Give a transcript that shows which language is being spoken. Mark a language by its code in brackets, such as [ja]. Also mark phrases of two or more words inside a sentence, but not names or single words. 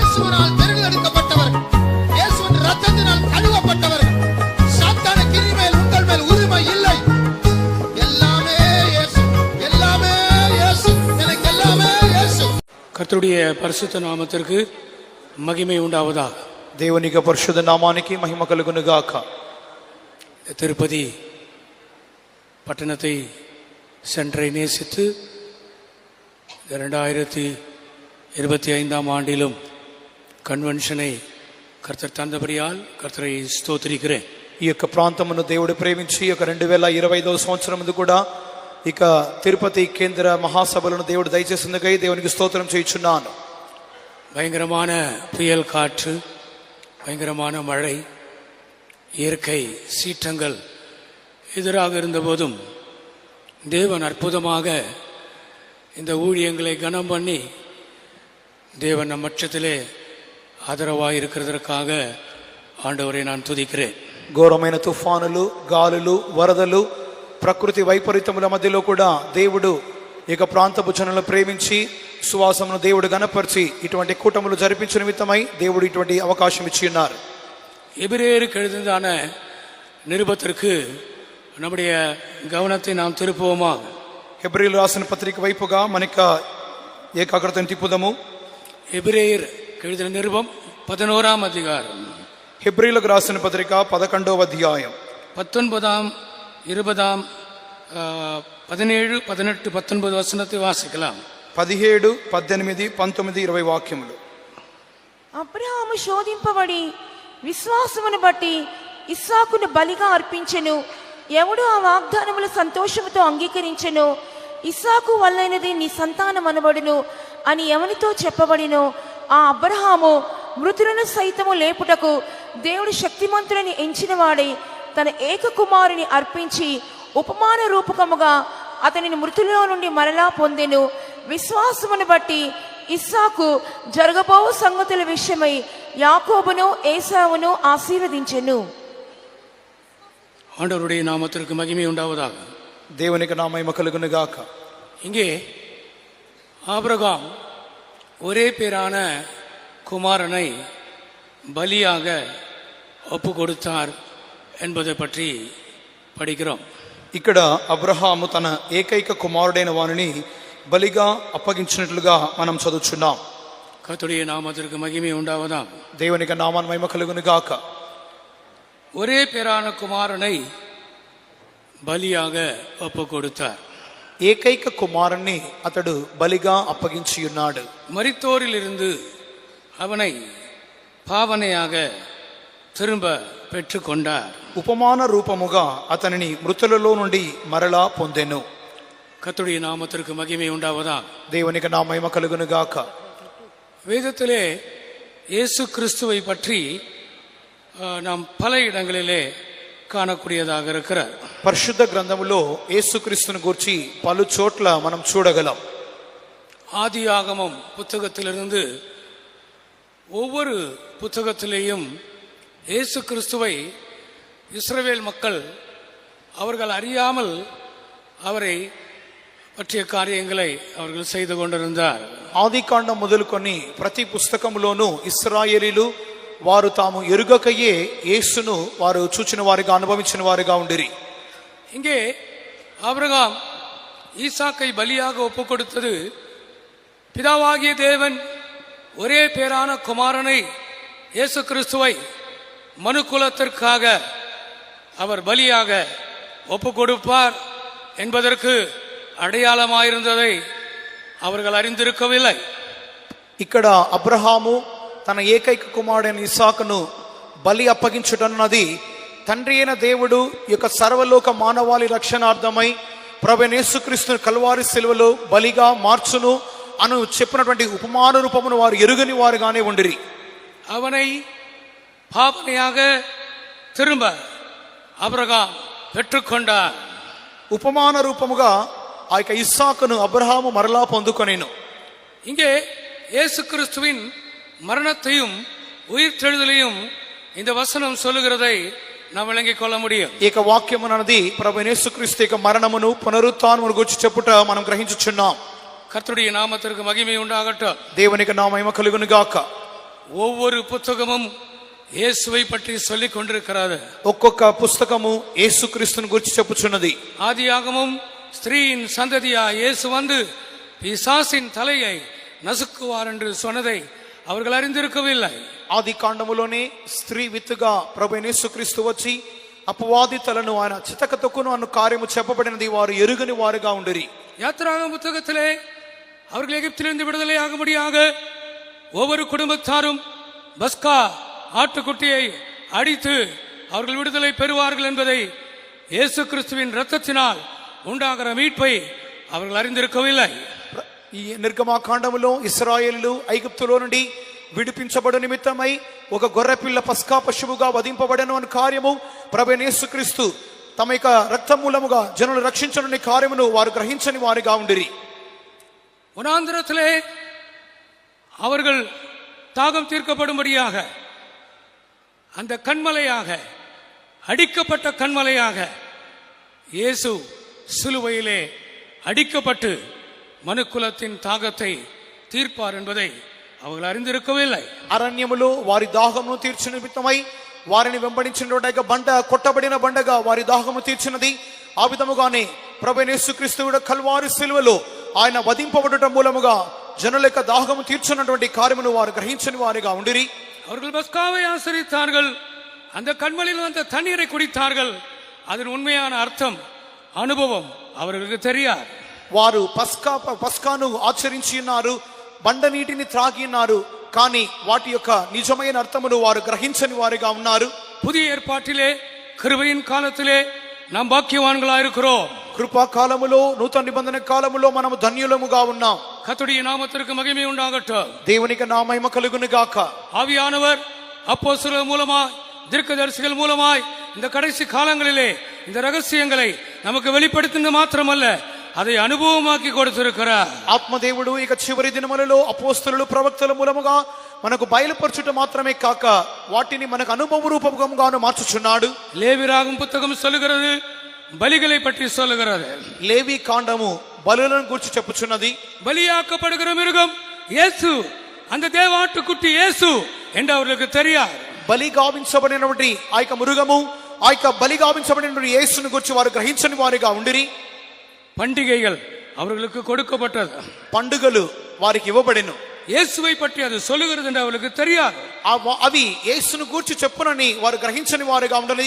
[ta] கிறிஸ்துவினால் தெரிந்தெடுக்கப்பட்டவர்கள், இயேசுவின் இரத்தத்தினால் கழுவப்பட்டவர்கள். சாத்தான கிரி மேல் உங்கள் மேல் உரிமை இல்லை. எல்லாமே இயேசு, எல்லாமே இயேசு, எனக்கு எல்லாமே இயேசு. கர்த்தருடைய பரிசுத்த நாமத்திற்கு மகிமை உண்டாவதாக. [te] దేవునికి పరిశుద్ధ నామానికి మహిమ కలుగును గాక. [ta] திருப்பதி பட்டணத்தை சென்றை நேசித்து 2025 ஆண்டிலும் கன்வென்ஷனை கர்த்தர் தந்தபடியால் கர்த்தரை ஸ்தோத்திரிக்கிறேன். [te] ఈ యొక్క ప్రాంతమును దేవుడు ప్రేమించి 2025వ సంవత్సరం కూడా ఇక తిరుపతి కేంద్ర మహాసభలను దేవుడు దయచేసినందుకై దేవునికి స్తోత్రం చేయుచున్నాను. [ta] பயங்கரமான புயல் காற்று, பயங்கரமான மழை, இயற்கை சீற்றங்கள் எதிராக இருந்தபோதும் தேவன் அற்புதமாக இந்த ஊழியங்களை கனம் பண்ணி தேவன் நம் பட்சத்திலே ஆதரவாக இருக்கிறதற்காக ஆண்டவரை நான் துதிக்கிறேன். [te] ఘోరమైన తుఫానులు, గాలులు, వరదలు, ప్రకృతి వైపరీత్యముల మధ్యలో కూడా దేవుడు ఇక ప్రాంతపు జనులను ప్రేమించి సువాసమును దేవుడు గణపరిచి ఇటువంటి కూటములు జరిపించిన నిమిత్తమై దేవుడు ఇటువంటి అవకాశం ఇచ్చి ఉన్నారు. [ta] எபிரேயருக்கு எழுதின நிருபத்திற்கு நம்முடைய கவனத்தை நாம் திருப்புவோமா? [te] హెబ్రీయులు రాసిన పత్రిక వైపుగా మనక ఏకాగ్రతను తిప్పుదాము. [ta] எபிரேயர் எழுதின நிருபம் 11ஆம் அதிகாரம், [te] హెబ్రీయులకు రాసిన పత్రిక 11వ అధ్యాయం [ta] 19, 20, 17, 18, 19 வசனத்தை வாசிக்கலாம். [te] 17, 18, 19, 20 వాక్యములు. అబ్రహాము శోధింపబడి విశ్వాసమును బట్టి ఇస్సాకును బలిగా అర్పించెను. ఎవడు ఆ వాగ్దానములు సంతోషముతో అంగీకరించెను, ఇస్సాకు వల్లైనది నీ సంతానం అనబడును అని ఎవనితో చెప్పబడినో ఆ అబ్రహాము మృతులను సైతము లేపుటకు దేవుడు శక్తిమంతులని ఎంచిన వాడై తన ఏక కుమారుని అర్పించి ఉపమాన రూపకముగా అతనిని మృతులలో నుండి మరలా పొందెను. విశ్వాసమును బట్టి ఇస్సాకు జరగబో సంగతుల విషయమై యాకోబును ఏసావును ఆశీర్వదించెను. [ta] ஆண்டவருடைய நாமத்திற்கு மகிமை உண்டாவதாக. [te] దేవునికి నా మహిమ కలుగును గాక. [ta] இங்கே ஆபிரகாம் ஒரே பேரான குமாரனை பலியாக ஒப்பு கொடுத்தார் என்பதை பற்றி படிக்கிறோம். [te] ఇక్కడ అబ్రహాము తన ఏకైక కుమారుడైన వానిని బలిగా అప్పగించినట్లుగా మనం చదువుచున్నాం. [ta] கர்த்தருடைய நாமத்திற்கு மகிமை உண்டாவதாக. [te] దేవునికి నామాన మహిమ కలుగును గాక. [ta] ஒரே பேரான குமாரனை பலியாக ஒப்பு கொடுத்தார். [te] ఏకైక కుమారుణ్ణి అతడు బలిగా అప్పగించి ఉన్నాడు. [ta] மரித்தோரிலிருந்து அவனை பாவனையாக திரும்ப பெற்றுக்கொண்டார். [te] ఉపమాన రూపముగా అతనిని మృతులలో నుండి మరలా పొందెను. [ta] கர்த்தருடைய நாமத்திற்கு மகிமை உண்டாவதாக. [te] దేవునికి నా మహిమ కలుగును గాక. [ta] வேதத்திலே இயேசு கிறிஸ்துவை பற்றி நாம் பல இடங்களிலே காணக்கூடியதாக இருக்கிறார். [te] పరిశుద్ధ గ్రంథములో యేసుక్రీస్తును గురించి పలు చోట్ల మనం చూడగలం. [ta] ஆதியாகமம் புத்தகத்திலிருந்து ஒவ்வொரு புத்தகத்திலேயும் இயேசு கிறிஸ்துவை இஸ்ரவேல் மக்கள் அவர்கள் அறியாமல் அவரை பற்றிய காரியங்களை அவர்கள் செய்து கொண்டிருந்தார். [te] ఆదికాండం మొదలుకొని ప్రతి పుస్తకంలోనూ ఇశ్రాయేలీలు వారు తాము ఎరుగకయే యేసును వారు చూచిన వారిగా అనుభవించిన వారిగా ఉండిరి. [ta] இங்கே ஆபிரகாம் ஈசாக்கை பலியாக ஒப்பு கொடுத்தது பிதாவாகிய தேவன் ஒரே பேரான குமாரனை இயேசு கிறிஸ்துவை மனுக்குலத்திற்காக அவர் பலியாக ஒப்பு கொடுப்பார் என்பதற்கு அடையாளமாயிருந்ததை அவர்கள் அறிந்திருக்கவில்லை. [te] ఇక్కడ అబ్రహాము తన ఏకైక కుమారుడైన ఇస్సాకును బలి అప్పగించుటన్నది తండ్రి అయిన దేవుడు యొక్క సర్వలోక మానవాళి రక్షణార్థమై ప్రభువైన యేసుక్రీస్తును కల్వారి శిలువలో బలిగా మార్చును అను చెప్పినటువంటి ఉపమాన రూపమును వారు ఎరుగని వారుగానే ఉండిరి. [ta] அவனை பாவனையாக திரும்ப ஆபிரகாம் பெற்றுக்கொண்டார். [te] ఉపమాన రూపముగా ఆ యొక్క ఇస్సాకును అబ్రహాము మరలా పొందుకొనెను. [ta] இங்கே இயேசு கிறிஸ்துவின் மரணத்தையும் உயிர்த்தெழுதலையும் இந்த வசனம் சொல்லுகிறதை நாம் விளங்கிக் கொள்ள முடியும். [te] ఈ యొక్క వాక్యం అన్నది ప్రభువైన యేసుక్రీస్తు యొక్క మరణమును పునరుత్థానమును గురించి చెప్పుట మనం గ్రహించుచున్నాం. [ta] கர்த்தருடைய நாமத்திற்கு மகிமை உண்டாகட்டும். [te] దేవునికి నా మహిమ కలుగును గాక. [ta] ஒவ்வொரு புத்தகமும் இயேசுவை பற்றி சொல்லிக் கொண்டிருக்கிறது. [te] ఒక్కొక్క పుస్తకము యేసుక్రీస్తుని గురించి చెప్పుచున్నది. [ta] ஆதியாகமும் ஸ்திரீயின் சந்ததியா இயேசு வந்து பிசாசின் தலையை நசுக்குவார் என்று சொன்னதை அவர்கள் அறிந்திருக்கவில்லை. [te] ఆది కాండములోనే స్త్రీ విత్తుగా ప్రభు యేసుక్రీస్తు వచ్చి అపవాది తలను ఆయన చితక తొక్కును అన్న కార్యము చెప్పబడినది వారు ఎరుగని వారుగా ఉండిరి. [ta] யாத்திராகம புத்தகத்திலே அவர்கள் எகிப்திலிருந்து விடுதலை ஆகும்படியாக ஒவ்வொரு குடும்பத்தாரும் பஸ்கா ஆட்டுக்குட்டியை அடித்து அவர்கள் விடுதலை பெறுவார்கள் என்பதை இயேசு கிறிஸ்துவின் இரத்தத்தினால் உண்டாகிற மீட்பை அவர்கள் அறிந்திருக்கவில்லை. [te] ఈ నిర్గమాకాండములో ఇశ్రాయేలు ఐగుప్తులో నుండి విడిపించబడు నిమిత్తమై ఒక గొర్రెపిల్ల పస్కా పశువుగా వధింపబడను అనే కార్యము ప్రభువైన యేసుక్రీస్తు తమ యొక్క రక్తం మూలముగా జనులు రక్షించనున్న కార్యమును వారు గ్రహించని వారిగా ఉండిరి. [ta] வனாந்திரத்திலே அவர்கள் தாகம் தீர்க்கப்படும்படியாக அந்த கண்மலையாக அடிக்கப்பட்ட கண்மலையாக இயேசு சிலுவையிலே அடிக்கப்பட்டு மனுக்குலத்தின் தாகத்தை தீர்ப்பார் என்பதை அவர்கள் அறிந்திருக்கவில்லை. [te] అరణ్యములో వారి దాహమును తీర్చు నిమిత్తమై వారిని వెంబడించిన బండ కొట్టబడిన బండగా వారి దాహము తీర్చినది. ఆ విధముగానే ప్రభువైన యేసుక్రీస్తు కల్వారి సిలువలో ఆయన వధింపబడటం మూలముగా జనుల యొక్క దాహము తీర్చున్నటువంటి కార్యమును వారు గ్రహించని వారిగా ఉండిరి. [ta] அவர்கள் பஸ்காவை ஆசரித்தார்கள், அந்த கண்மலையில் வந்த தண்ணீரை குடித்தார்கள். அதன் உண்மையான அர்த்தம் అనుభవం அவர்களுக்கு தெரியாது. [te] వారు పస్కాను ఆచరించి ఉన్నారు, బండ నీటిని త్రాగి ఉన్నారు, కానీ వాటి యొక్క నిజమైన అర్థమును వారు గ్రహించని వారిగా ఉన్నారు. [ta] புதிய ஏற்பாட்டிலே கிருபையின் காலத்திலே நாம் பாக்கியவான்களா இருக்கிறோம். [te] కృపా కాలములో నూతన నిబంధన కాలములో మనము ధన్యులముగా ఉన్నాం. [ta] கர்த்தருடைய நாமத்திற்கு மகிமை உண்டாகட்டும். [te] దేవునికి నా మహిమ కలుగును గాక. [ta] ஆவியானவர் அப்போஸ்தலர் மூலமாய் தீர்க்கதரிசிகள் மூலமாய் இந்த கடைசி காலங்களிலே இந்த ரகசியங்களை நமக்கு வெளிப்படுத்தினது மாத்திரமல்ல, அதை అనుభవமாக்கி கொடுத்திருக்கிறார். [te] ఆత్మదేవుడు ఇక చివరి దినములలో అపోస్తలులు ప్రవక్తల మూలముగా మనకు బయలుపరచుట మాత్రమే కాక వాటిని మనకు అనుభవ రూపముగాను మార్చుచున్నాడు. [ta] லேவியராகமம் புத்தகம் சொல்லுகிறது, பலிகளை பற்றி சொல்லுகிறது. [te] లేవి కాండము బలులను గురించి చెప్పుచున్నది. [ta] பலியாக்கப்படுகிற மிருகம் இயேசு, அந்த தேவாட்டுக்குட்டி இயேசு என்று அவர்களுக்கு தெரியாது. [te] బలి గావించబడినటువంటి ఆ యొక్క మృగము, ఆ యొక్క బలి గావించబడినటువంటి యేసుని గురించి వారు గ్రహించని వారిగా ఉండిరి. [ta] பண்டிகைகள் அவர்களுக்கு கொடுக்கப்பட்டது, [te] పండుగలు వారికి ఇవ్వబడెను. [ta] இயேசுவை பற்றி அது சொல்லுகிறது என்று அவர்களுக்கு தெரியாது. [te] అవి యేసును గూర్చి చెప్పునని వారు గ్రహించని వారిగా ఉండని.